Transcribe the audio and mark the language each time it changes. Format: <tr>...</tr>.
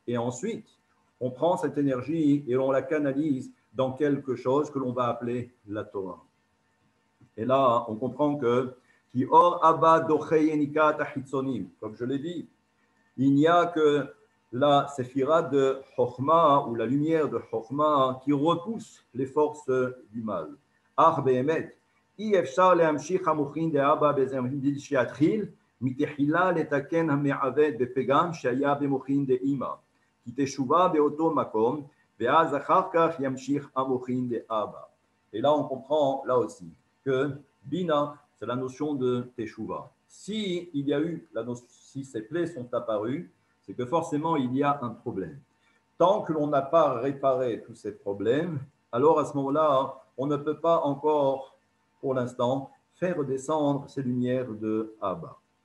<fr>Et ensuite, on prend cette énergie et on la canalise dans quelque chose que l'on va appeler la Torah. Et là, on comprend que comme je l'ai dit, il n'y a que la séphira de Chokhmah ou la lumière de Chokhmah qui repousse les forces du mal.</fr> <he>Ach be'emet, אי אפשר להמשיך המוחין דאבא בזמן שיתחיל מתחילה לתקן המעוות בפגם שהיה במוחין דאמא כי תשובה באותו מקום ואז אחר כך ימשיך המוחין דאבא.</he> <fr>Et là on comprend là aussi que Bina c'est la notion de Teshuva. Si il y a eu si ces plaies sont apparues, c'est que forcément il y a un problème. Tant que l'on n'a pas réparé tous ces problèmes, alors à ce moment-là on ne peut pas encore pour l'instant, faire descendre ces lumières de Abba.</fr>